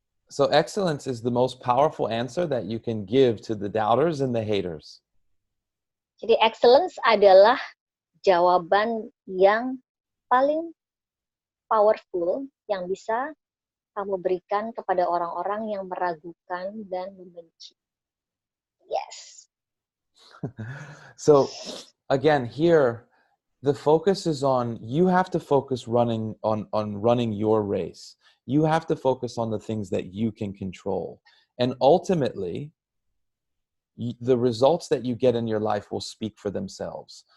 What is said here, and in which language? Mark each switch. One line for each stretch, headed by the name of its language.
English: So excellence is the most powerful answer that you can give to the doubters and the haters.
Indonesian: Jadi excellence adalah jawaban yang paling powerful yang bisa kamu berikan kepada orang-orang yang meragukan dan membenci.
English: Yes. So again, here the focus is on, you have to focus running your race. You have to focus on the things that you can control. And ultimately, the results that you get in your life will speak for themselves.